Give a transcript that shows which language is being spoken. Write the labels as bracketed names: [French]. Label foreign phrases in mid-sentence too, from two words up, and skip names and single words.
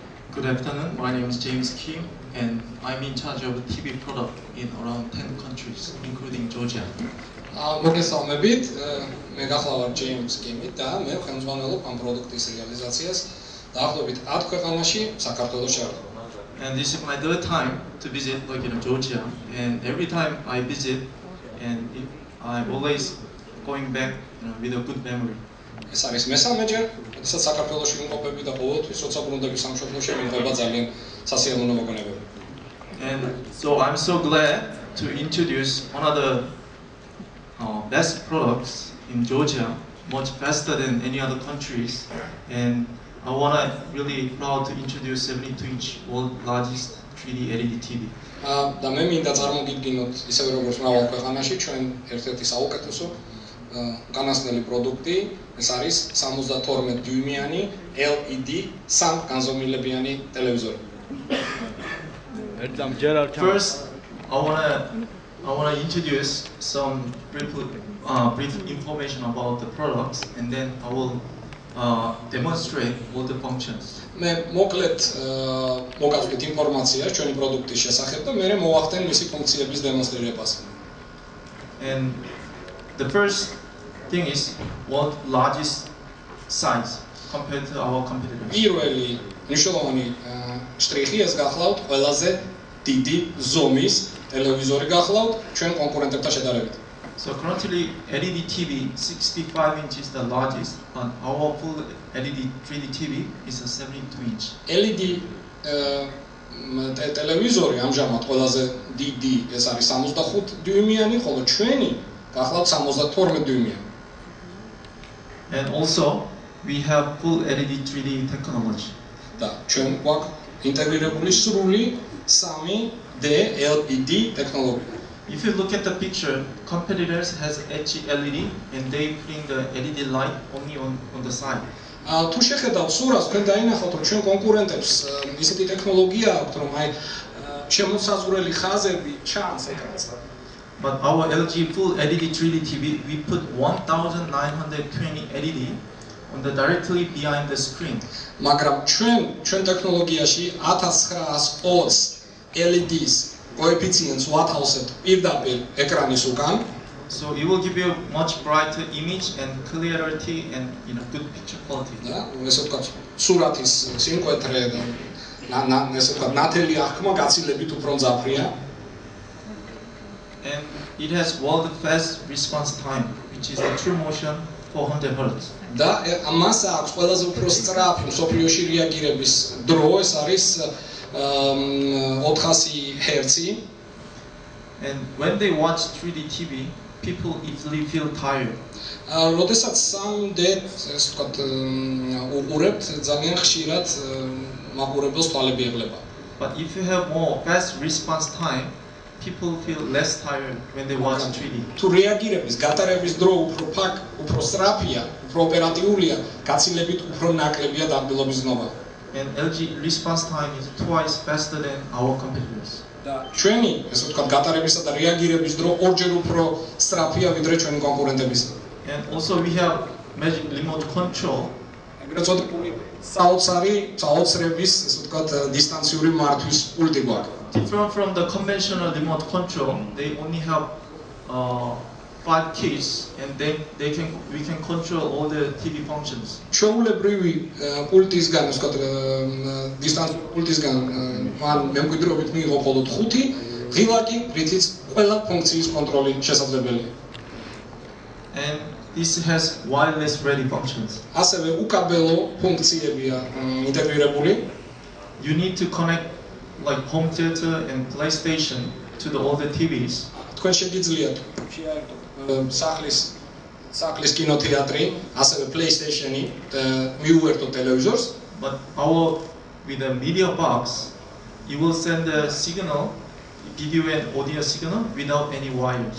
[English] Good afternoon. My name is James Kim, and I'm in charge of TV product in around 10 countries, including Georgia. [Georgian] მოგესალმებით, მე გახლავართ James Kim და მე ხელმძღვანელობ ამ პროდუქტის რეალიზაციას დაახლოებით 10 ქვეყანაში საქართველოს შორის. [English] And this is my third time to visit Georgia, and every time I visit, and I'm always going back with a good memory. [Georgian] ეს არის მესამეჯერ, როდესაც საქართველოში ვიმყოფები და ყოველთვის როცა ბრუნდები სამშობლოში მიმღება ძალიან სასიამოვნო მოგონებები. [English] And so I'm so glad to introduce one of the best products in Georgia, much faster than any other countries, and I want to really proud to introduce 72-inch world largest 3D LED TV. [Georgian] და მე მინდა წარმოგიდგინოთ ისევე როგორც მრავალ ქვეყანაში ჩვენ ერთ-ერთი საუკეთესო განასწრებული პროდუქტი, ეს არის 72 დიუმიანი LED სამგანზომილებიანი ტელევიზორი. [English] First, I want to introduce some brief information about the products, and then I will demonstrate all the functions. [Georgian] მე მოკლედ მოგაწვდით ინფორმაციას ჩვენი პროდუქტის შესახებ და მე მოვახდენ მისი ფუნქციების დემონსტრირებას. [English] And the first thing is world largest size compared to our competitors. [Georgian] პირველი მნიშვნელოვანი შტრიხი ეს გახლავთ ყველაზე დიდი ზომის ტელევიზორი გახლავთ ჩვენ კონკურენტებთან შედარებით. [English] So currently LED TV 65 inches is the largest, but our full LED 3D TV is a 72-inch. [Georgian] LED ტელევიზორი ამჟამად ყველაზე დიდი ეს არის 65 დიუმიანი, ხოლო ჩვენი გახლავთ 72 დიუმიანი. [English] And also we have full LED 3D technology. [Georgian] და ჩვენ გვაქვს ინტეგრირებული სრული 3D LED ტექნოლოგია. [English] If you look at the picture, competitors has LED and they bring the LED light only on the side. [Georgian] თუ შეხედავთ სურას, თქვენ დაინახავთ, რომ ჩვენ კონკურენტებს ისეთი ტექნოლოგია აქვთ, რომ აი შემოსაზღვრელი ხაზები ჩანს ეკრანზე. [English] But our LG full LED 3D TV, we put 1920 LED on the directly behind the screen. [Georgian] მაგრამ ჩვენ ტექნოლოგიაში 1920 [English] LEDs coefficients [Georgian] ვათავსებთ პირდაპირ ეკრანის უკან. [English] So it will give you much brighter image and clarity and good picture quality. [Georgian] და ესე ვთქვათ, სურათის სიმკვეთრე და ესე ვთქვათ, ნათელი აღქმა გაცილებით უფრო მძაფრია. [English] And it has world fast response time, which is the true motion 400 Hz. [Georgian] და მას აქვს ყველაზე უფრო სწრაფი მსოფლიოში რეაგირების დრო, ეს არის 400 Hz. [English] And when they watch 3D TV, people easily feel tired. [Georgian] როდესაც 3D ესე ვთქვათ, უყურებთ, ძალიან ხშირად მაყურებელს თვალები ეღლება. [English] But if you have more fast response time, people feel less tired when they watch 3D. [Georgian] თუ რეაგირების გატარების დრო უფრო სწრაფია, უფრო ოპერატიულია, გაცილებით უფრო ნაკლებია დაბლობის ზნობა. [English] And LG response time is twice faster than our competitors. [Georgian] და ჩვენი, ესე ვთქვათ, გატარებისა და რეაგირების დრო ორჯერ უფრო სწრაფია ვიდრე ჩვენი კონკურენტებისა. [English] And also we have magic remote control. [Georgian] ეგრეთ წოდებული საოცრების, ესე ვთქვათ, დისტანციური მართვის პულტი გვაქვს. [English] Different from the conventional remote control, they only have 5 keys, and we can control all the TV functions. [Georgian] ჩვეულებრივი პულტისგან, ასე ვთქვათ, დისტანციური პულტისგან მან მემკვიდრეობით მიიღო მხოლოდ 5 ღილაკი, რითიც ყველა ფუნქციის კონტროლი შესაძლებელია. [English] And this has wireless ready functions. [Georgian] ასევე უკაბელო ფუნქციებია ინტეგრირებული. [English] You need to connect like home theater and PlayStation to all the TVs. [Georgian] თქვენ შეგიძლიათ სახლის კინოთეატრი, ასევე PlayStation-ი მიუერთოთ ტელევიზორს. [English] But with the media box, you will send a signal, give you an audio signal without any wires.